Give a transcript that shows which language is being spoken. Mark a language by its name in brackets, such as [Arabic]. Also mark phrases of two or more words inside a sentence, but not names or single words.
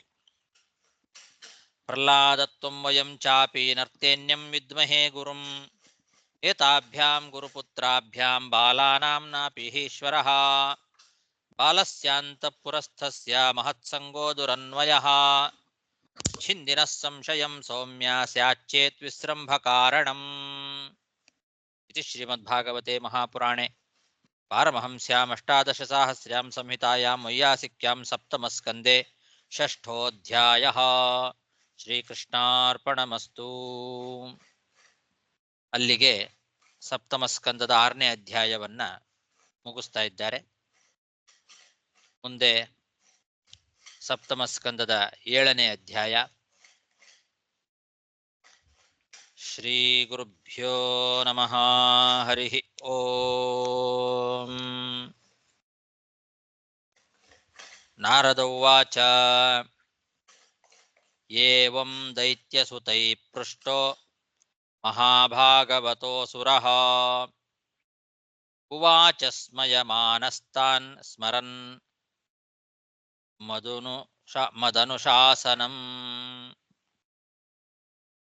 [Sanskrit] ಪ್ರಹ್ಲಾದತ್ವಂ ವಯಂ ಚಾಪಿ ನರ್ತೇನ್ಯಂ ವಿದ್ಮಹೇ ಗುರುಂ ಏತಾಭ್ಯಾಂ ಗುರುಪುತ್ರಾಭ್ಯಾಂ ಬಾಲಾನಾಂ ನಾಪಿ ಈಶ್ವರಃ ಬಾಲಸ್ಯಾಂತಃಪುರಸ್ಥಸ್ಯ ಮಹತ್ಸಂಗೋ ದುರನ್ವಯಃ ಛಿಂದಿನಃ ಸಂಶಯಂ ಸೌಮ್ಯ ಸ್ಯಾಚ್ಚೇತ್ ವಿಸ್ರಂಭ ಕಾರಣಂ. इति श्रीमद्भागवते महापुराणे पारमहंस्याम् अष्टादशसाहस्र्यां संहितायां वैयासिक्यां सप्तमस्कन्धे षष्ठोऽध्यायः. ಶ್ರೀಕೃಷ್ಣಾರ್ಪಣಮಸ್ತು. [Kannada] ಅಲ್ಲಿಗೆ ಸಪ್ತಮ ಸ್ಕಂದದ 6ನೇ ಅಧ್ಯಾಯವನ್ನ ಮುಗಿಸ್ತಾ ಇದ್ದಾರೆ. ಮುಂದೆ ಸಪ್ತಮ ಸ್ಕಂದದ 7ನೇ ಅಧ್ಯಾಯ. [Sanskrit] ಶ್ರೀ ಗುರುಭ್ಯೋ ನಮಃ. ಹರಿ ಓಂ. ನಾರದ ಉವಾಚ ಏವಂ ದೈತ್ಯಸುತೈ ಪೃಷ್ಟೋ ಮಹಾಭಾಗವತೋऽಸುರಃ ಉವಾಚ ಸ್ಮಯಮಾನಸ್ತಾನ್ ಸ್ಮರನ್ ಮದನುಶಾಸನಂ.